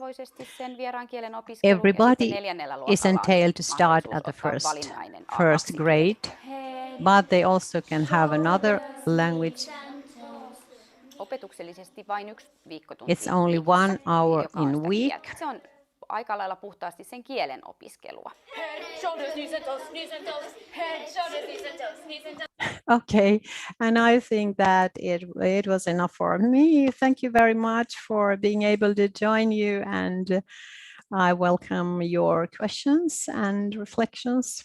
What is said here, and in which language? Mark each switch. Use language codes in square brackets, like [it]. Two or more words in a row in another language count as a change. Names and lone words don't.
[en] Everybody is entailed to start at the first grade, but they also can have another language. It's only 1 hour in a week. [fi] Aika lailla puhtaasti sen kielen opiskelua. [en] Okay, and I think that it was enough for me. Thank you very much for being able to join you, and I welcome your questions and reflections.